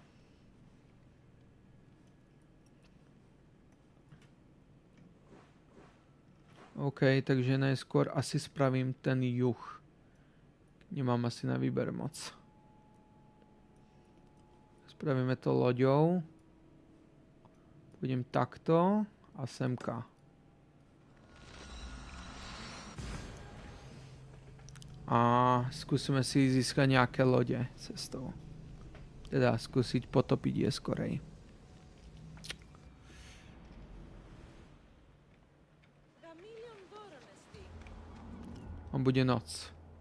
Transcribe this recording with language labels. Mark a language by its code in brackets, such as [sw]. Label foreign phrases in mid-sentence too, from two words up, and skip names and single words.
[sk] OK, takže najskôr asi spravím ten juh. Nemám asi na výber moc. Spravíme to loďou. [cs] Půjdem takto a semka. A zkusíme si získat nějaké lodě cestou. [sk] Teda zkusit potopit je skorej. [cs] A bude noc.